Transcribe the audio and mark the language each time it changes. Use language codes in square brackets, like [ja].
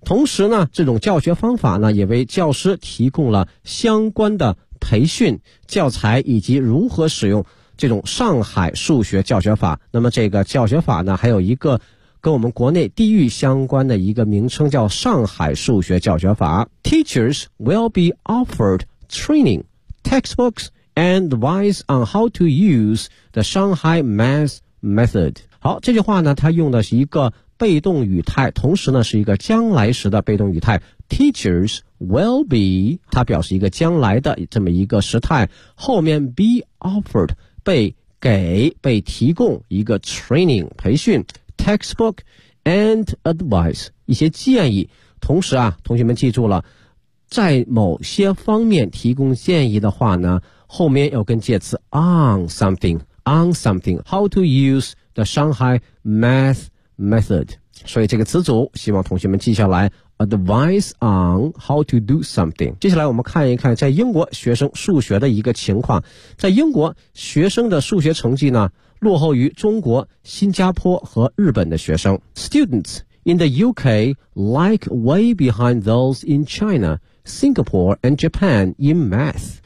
[zh] 同时呢这种教学方法呢也为教师提供了相关的培训教材以及如何使用这种上海数学教学法。那么这个教学法呢还有一个跟我们国内地域相关的一个名称，叫上海数学教学法。 [en] Teachers will be offered training textbooks and advice on how to use the Shanghai math method。 [zh] 好，这句话呢它用的是一个被动语态，同时呢是一个将来时的被动语态。 [en] Teachers will be， [zh] 它表示一个将来的这么一个时态，后面 [en] be offered [zh] 被提供一个 training 培训 [en] textbook and advice [zh] 一些建议。同时啊同学们记住了，在某些方面提供建议的话呢后面要跟介词 [en] on something how to use the Shanghai math method， [zh] 所以这个词组希望同学们记下来， [en] advice on how to do something。 [zh] 接下来我们看一看在英国学生数学的一个情况。在英国学生的数学成绩呢落后于中国、新加坡和日本的学生。 [en] Students in the UK like way behind those in China, Singapore and Japan in math。